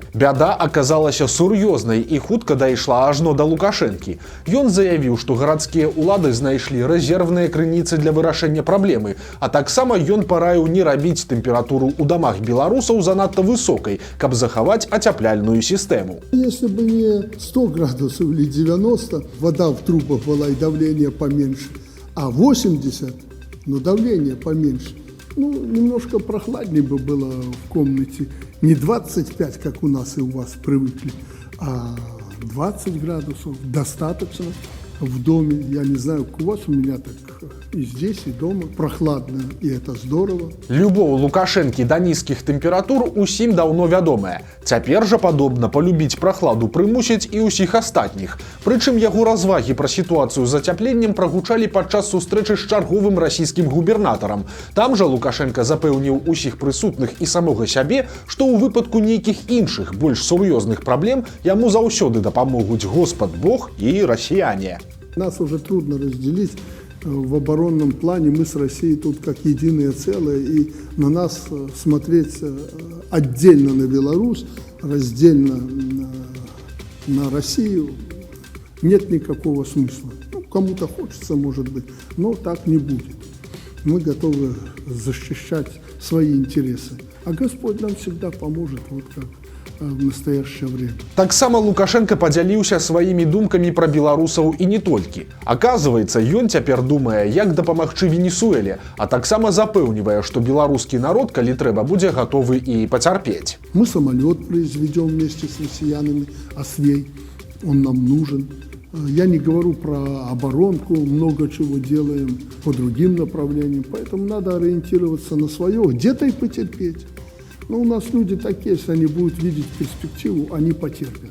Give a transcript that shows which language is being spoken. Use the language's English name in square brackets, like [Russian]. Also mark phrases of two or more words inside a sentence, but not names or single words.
[Belarusian] Бяда аказалася сур'ёзнай і хутка дайшла ажно да Лукашэнкі. Ён заявіў, што гарадскія ўлады знайшлі рэзервныя крыніцы для вырашэння праблемы, а таксама ён параіў не рабіць тэмпературу ў дамах беларусаў занадта высокай, каб захаваць ацяпляльную сістэму. [Russian] Если бы не 100 градусов или 90, вода в трубах была и давление поменьше, а 80, но давление поменьше. Немножко прохладнее бы было в комнате. Не 25, как у нас и у вас привыкли, а 20 градусов достаточно. В доме, я не знаю, как у вас, у меня так и здесь, и дома прохладно, и это здорово. [Belarusian] Любоў Лукашэнкі да нізкіх тэмператур усім даўно вядомая. Цяпер жа падобна палюбіць прахладу прымусіць і ўсіх астатніх. Прычым яго развагі пра сітуацыю з зацяпленнем прагучалі падчас сустрэчы з чарговым расійскім губернатарам. Там жа Лукашенко запэўніў усіх прысутных і самога сябе, што ў выпадку нейкіх іншых, больш сур'ёзных праблем яму заўсёды дапамогуць Господ Бог і расіяне. [Russian] Нас уже трудно разделить в оборонном плане. Мы с Россией тут как единое целое, и на нас смотреть отдельно на Беларусь, раздельно на Россию нет никакого смысла. Ну, кому-то хочется, может быть, но так не будет. Мы готовы защищать свои интересы. А Господь нам всегда поможет, вот как в настоящее время. [Belarusian] Таксама Лукашенко падзяліўся сваімі думкамі пра беларусаў і не толькі. Аказваецца, ён цяпер думае, як дапамагчы Венесуэле, а таксама запэўнівае, што беларускі народ, калі трэба, будзе гатовы і пацярпець. [Russian] Мы самолет произведем вместе с россиянами, Освей, он нам нужен. Я не говорю про оборонку, много чего делаем по другим направлениям, поэтому надо ориентироваться на свое, где-то и потерпеть. Но у нас люди такие, если они будут видеть перспективу, они потерпят.